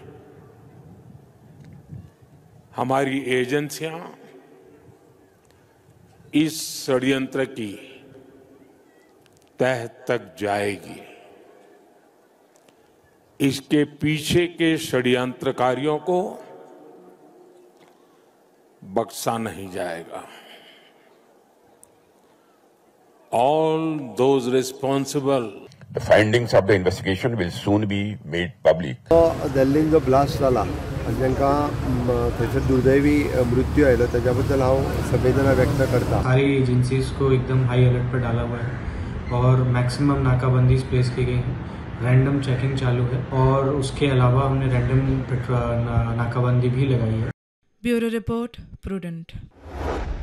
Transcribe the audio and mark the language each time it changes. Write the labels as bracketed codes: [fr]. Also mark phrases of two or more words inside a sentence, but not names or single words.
[hi] हमारी एजेंसियां इस षड्यंत्र की तह तक जाएगी। इसके पीछे के षड्यंत्रकारियों को बख्शा नहीं जाएगा। [en] All those responsible. The findings of the investigation will soon be made public. [kok] दिल्लीन जो ब्लास्ट जाला जांकां थंयसर दुर्दैवी मृत्यू आयलो त्याच्याबद्दल हांव संवेदना व्यक्त करता। [hi] सारी एजेंसीज को एकदम [en] high alert [hi] पर डाला हुआ है और मैक्सिमम नाकाबंदी प्लेस की गई है। [en] random checking [hi] चालू है और उसके अलावा हमने रैंडम नाकाबंदी भी लगाई है। [en] bureau report Prudent.